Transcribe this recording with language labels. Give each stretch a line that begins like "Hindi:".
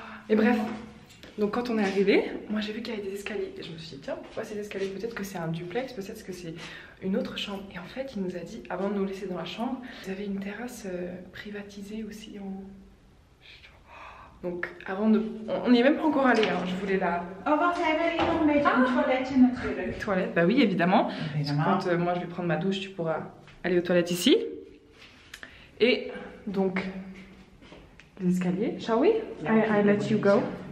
French: Et bref, donc quand on est arrivé, moi j'ai vu qu'il y avait des escaliers. Et je me suis dit, tiens, pourquoi ces escaliers? Peut-être que c'est un duplex, peut-être que c'est une autre chambre. Et en fait, il nous a dit, avant de nous laisser dans la chambre, vous avez une terrasse privatisée aussi en haut. Donc avant de... On n'y est même pas encore allé, hein. Je voulais la...
Dutch: Oh, wacht even, hier nog een beetje een toiletje natuurlijk.
French: Toilette, bah oui, évidemment. Évidemment. Quand moi je vais prendre ma douche, tu pourras aller aux toilettes ici. Et donc, les escaliers.
English: Shall we? I let you go.